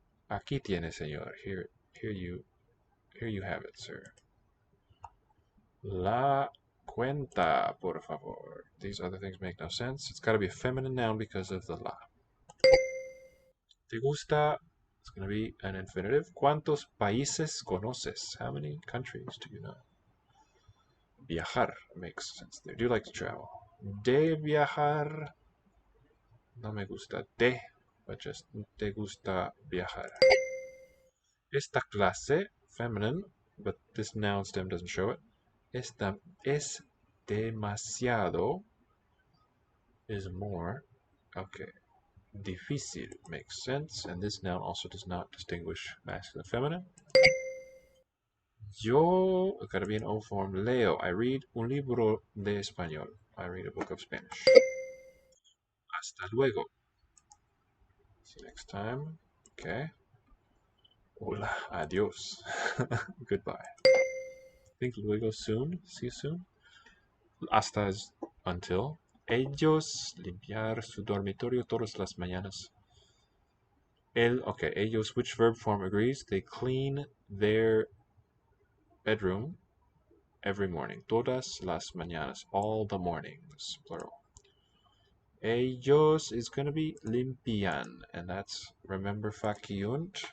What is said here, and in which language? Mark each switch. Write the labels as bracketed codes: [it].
[es] Aquí tiene, señor. [en] Here you have it, sir. [es] La cuenta, por favor. [en] These other things make no sense. It's got to be a feminine noun because of the la. [es] Te gusta, [en] it's going to be an infinitive. [es] ¿Cuántos países conoces? [en] How many countries do you know? Viajar makes sense there. Do you like to travel? [es] De viajar. No me gusta de, [en] but just [es] te gusta viajar. Esta clase, [en] feminine, but this noun stem doesn't show it. [es] Esta es demasiado [en] is more. Okay. Difícil makes sense, and this noun also does not distinguish masculine and feminine. Yo, it's got to be an O form. Leo, I read [es] un libro de español. [en] I read a book of Spanish. [es] Hasta luego. [en] See you next time. Okay. [es] Hola, adios. [en] Goodbye. Think luego soon. See you soon. Hasta is until. [es] Ellos limpiar su dormitorio todas las mañanas. [en] Okay, ellos, which verb form agrees? They clean their bedroom every morning. [es] Todas las mañanas. [en] All the mornings. Plural. Ellos is going to be limpian. And that's, remember, faciunt.